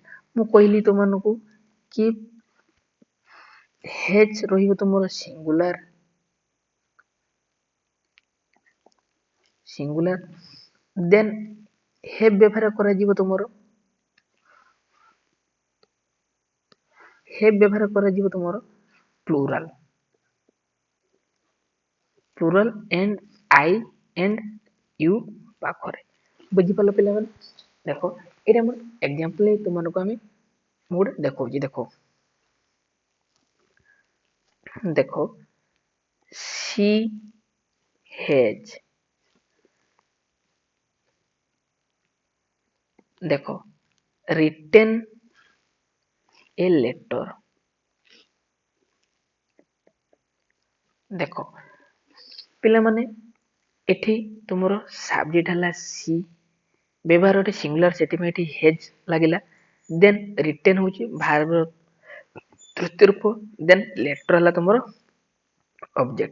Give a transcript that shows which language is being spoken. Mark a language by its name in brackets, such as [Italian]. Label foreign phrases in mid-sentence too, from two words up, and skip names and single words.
[Odia] ମୁଁ କହିଲି ତୁମମାନଙ୍କୁ କି ହେଜ୍ ରହିବ ତୁମର ସିଙ୍ଗୁଲାର, [English] then have [Odia] ବ୍ୟବହାର କରାଯିବ ତୁମର ପ୍ଲୁରାଲ [English] and I and you [Odia] ପାଖରେ। ବୁଝିପାରିଲ ପିଲାମାନେ? ଦେଖ ଏଇଟା ଆମର ଏକ୍ସାମ୍ପଲ ତୁମମାନଙ୍କୁ ମୁଁ ଗୋଟେ ଦେଖଉଛି। [English] ଦେଖ she has, ଦେଖ written a letter। [Odia] ଦେଖ ପିଲାମାନେ ଏଠି ତୁମର ସବଜେକ୍ଟ ହେଲା ସି, ବ୍ୟବହାର ଗୋଟେ ସିଙ୍ଗୁଲାର, ସେଥିପାଇଁ ଏଠି ହେଜ୍ ଲାଗିଲା। [English] then written [Odia] ହଉଛି ଭାର୍ବ ତୃତୀୟ ରୂପ, [English] then letter [Odia] ହେଲା ତୁମର ଅବଜେକ୍ଟ।